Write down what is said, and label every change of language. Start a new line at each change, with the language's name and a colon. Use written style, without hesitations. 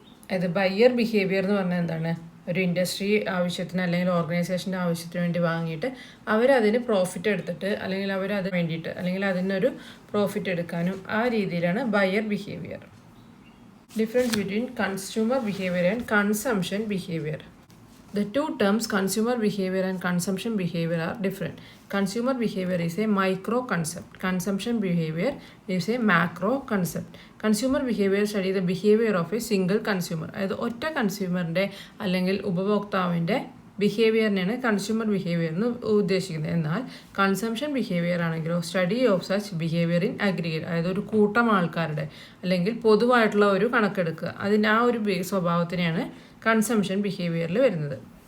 Malayalam: അതായത് buyer behaviour എന്ന് പറഞ്ഞാൽ എന്താണ്? ഒരു ഇൻഡസ്ട്രി ആവശ്യത്തിന് അല്ലെങ്കിൽ ഓർഗനൈസേഷൻ്റെ ആവശ്യത്തിന് വേണ്ടി വാങ്ങിയിട്ട് അവരതിന് പ്രോഫിറ്റ് എടുത്തിട്ട് അല്ലെങ്കിൽ അവരത് വേണ്ടിയിട്ട് അല്ലെങ്കിൽ അതിനൊരു പ്രോഫിറ്റ് എടുക്കാനും ആ രീതിയിലാണ് buyer behaviour.
English: Difference between consumer behaviour and consumption behaviour. The two terms consumer behavior and consumption behavior are different. Consumer behavior is a micro concept. Consumption behavior is a macro concept. Consumer behavior study the behavior of a single consumer.
Malayalam: അതായത് ഒറ്റ കൺസ്യൂമറിൻ്റെ അല്ലെങ്കിൽ ഉപഭോക്താവിൻ്റെ ബിഹേവിയറിനെയാണ് consumer behaviour എന്ന് ഉദ്ദേശിക്കുന്നത്.
English: എന്നാൽ consumption behaviour ആണെങ്കിലോ study of such behaviour in aggregate.
Malayalam: അതായത് ഒരു കൂട്ടം ആൾക്കാരുടെ അല്ലെങ്കിൽ പൊതുവായിട്ടുള്ള ഒരു കണക്കെടുക്കുക, അതിൻ്റെ ആ ഒരു സ്വഭാവത്തിനെയാണ് കൺസംഷൻ ബിഹേവിയറിൽ വരുന്നത്.